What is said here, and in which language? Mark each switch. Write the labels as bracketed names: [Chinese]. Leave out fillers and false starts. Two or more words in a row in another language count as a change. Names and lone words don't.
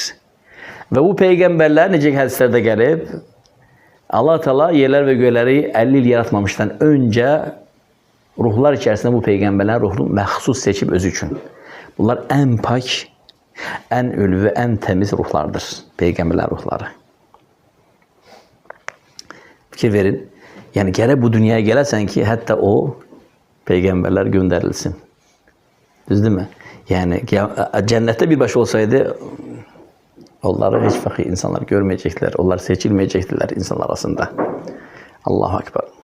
[Azerbaijani] Və bu peyğəmbərlər necə hədislərdə gəlib, Allah Teala yerlər və göyləri 50 il yaratmamışdan öncə ruhlar içərisində bu peyğəmbərlərin ruhunu məxsus seçib özü üçün. Bunlar ən pak, ən ülvi, ən təmiz ruhlardır. Peyğəmbərlər ruhları. Fikir verin. [Turkish] Yani gerek bu dünyaya gelesen ki hatta o peygamberler gönderilsin. Düz değil mi? Yani cennette bir baş olsaydı onları hiç fakir insanlar görmeyecekler. Onlar seçilmeyecekler insanlar arasında. [Arabic] الله أكبر.